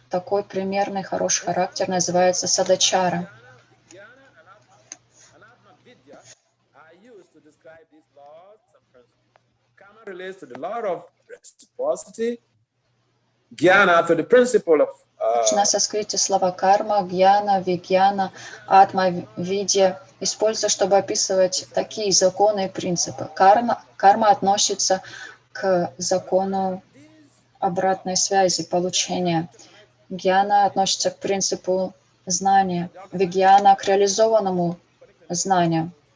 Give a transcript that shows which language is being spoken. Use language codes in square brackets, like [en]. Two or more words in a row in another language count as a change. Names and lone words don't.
[ru] Такой примерный хороший характер называется садачара. На санскрите слова карма, гьяна, вигьяна, атма, видья используются, чтобы описывать такие законы и принципы. Карма относится к закону обратной связи, получения. Гьяна относится к принципу знания. Вигьяна — к реализованному знанию.